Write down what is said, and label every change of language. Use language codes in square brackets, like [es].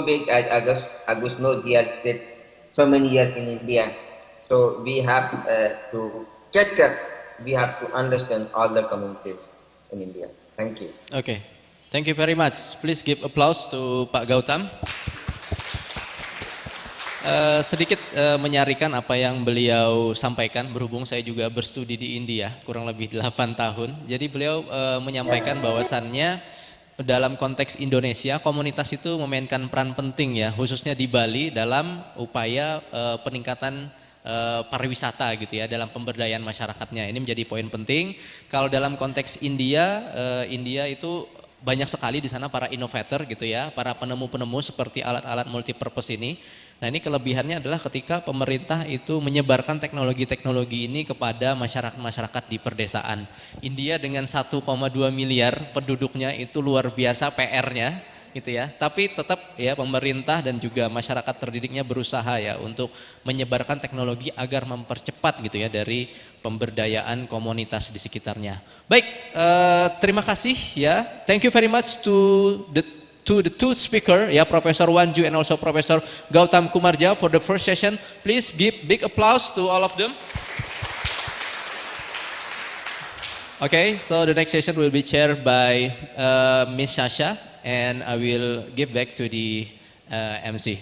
[en] As Agus knows, he has spent so many years in India. So we have to cater. We have to understand all the communities in India. Thank you. Okay, thank you very much. Please give applause to Pak Gautam. [id] Sedikit menyarikan apa yang beliau sampaikan, berhubung saya juga berstudi di India kurang lebih 8 tahun. Jadi beliau menyampaikan bahwasannya dalam konteks Indonesia, komunitas itu memainkan peran penting ya, khususnya di Bali dalam upaya peningkatan pariwisata gitu ya, dalam pemberdayaan masyarakatnya. Ini menjadi poin penting. Kalau dalam konteks India, India itu banyak sekali di sana para inovator gitu ya, para penemu-penemu seperti alat-alat multipurpose ini. Nah ini kelebihannya adalah ketika pemerintah itu menyebarkan teknologi-teknologi ini kepada masyarakat-masyarakat di perdesaan. India dengan 1,2 miliar penduduknya itu luar biasa PR-nya gitu ya. Tapi tetap ya pemerintah dan juga masyarakat terdidiknya berusaha ya untuk menyebarkan teknologi agar mempercepat gitu ya dari pemberdayaan komunitas di sekitarnya. Baik, terima kasih ya. [en] Thank you very much to the two speaker, ya, Professor Wanju and also Professor Gautam Kumarja for the first session. Please give big applause to all of them. Okay, so the next session will be chaired by Miss Sasha, and I will give back to the MC.